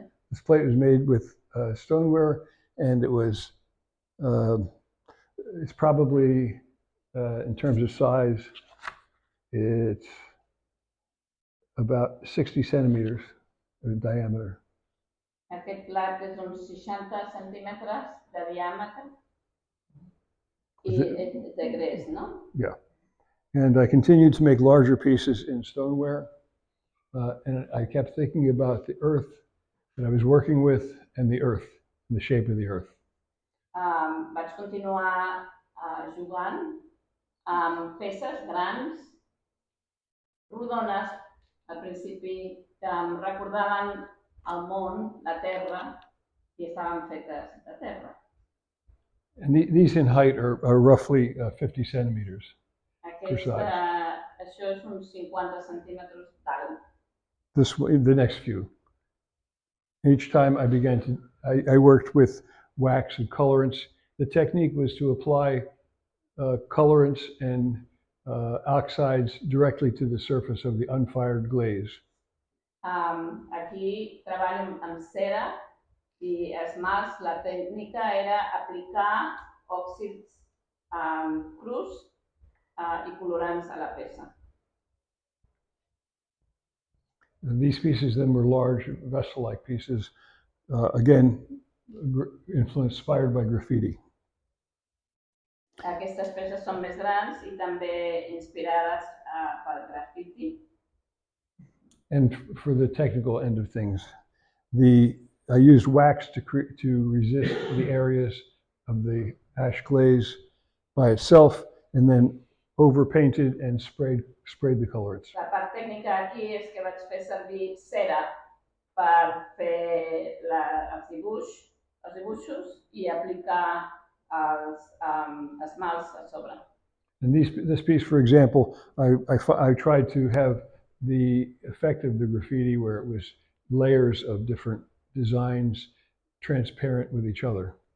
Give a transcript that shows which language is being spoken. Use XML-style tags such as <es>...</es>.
<en>This plate was made with stoneware, and it was, it's probably, in terms of size, it's about 60 centimeters in diameter.</en> <ca>Aquest plat és uns 60 centímetres de diàmetre i és de gres, no?</ca> <en>Yeah. And I continued to make larger pieces in stoneware. And I kept thinking about the earth that I was working with and the earth, and the shape of the earth.</en> <ca>Vaig continuar jugant amb peces grans, rodones, al principi, que em recordaven el món, la terra, i estaven fetes de terra.</ca> <en>And these in height are roughly 50 centimeters.</en> <ca>Això és uns 50 centímetres d'alt.</ca> <en>The next few. Each time I worked with wax and colorants. The technique was to apply colorants and oxides directly to the surface of the unfired glaze.</en> <ca>Aquí treballo amb cera i esmalts. La tècnica era aplicar òxids crus i colorants a la peça.</ca> <en>And these pieces then were large vessel-like pieces, again, inspired by graffiti.</en> <ca>Aquestes peces són més grans i també inspirades pel graffiti.</ca> <en>And for the technical end of things, I used wax to resist the areas of the ash glaze by itself, and then overpainted and sprayed the colorants.</en> <ca>La part tècnica aquí és que vaig fer servir cera per fer els dibuixos i aplicar els esmalts a sobre.</ca> <en>And this piece, for example, I tried to have the effect of the graffiti where it was layers of different designs transparent with each other.</en>